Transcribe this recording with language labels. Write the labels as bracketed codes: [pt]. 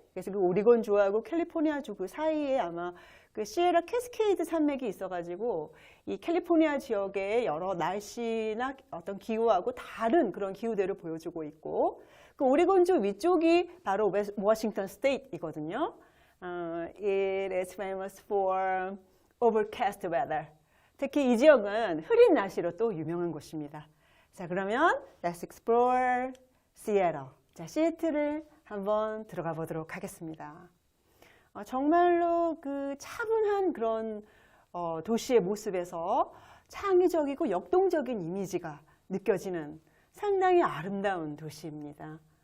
[ko] 그래서 그 오리건 주하고 캘리포니아 주 그 사이에 아마 그 시에라 캐스케이드 산맥이 있어가지고 이 캘리포니아 지역의 여러 날씨나 어떤 기후하고 다른 그런 기후대를 보여주고 있고, 그 오리건주 위쪽이 바로 워싱턴 스테이트이거든요. [en] It is famous for overcast weather. [ko] 특히 이 지역은 흐린 날씨로 또 유명한 곳입니다. 자, 그러면 [en] Let's explore Seattle. [ko] 자, 시애틀을 한번 들어가 보도록 하겠습니다. 정말로 그 차분한 그런 도시의 모습에서 창의적이고 역동적인 이미지가 느껴지는 상당히 아름다운 도시입니다.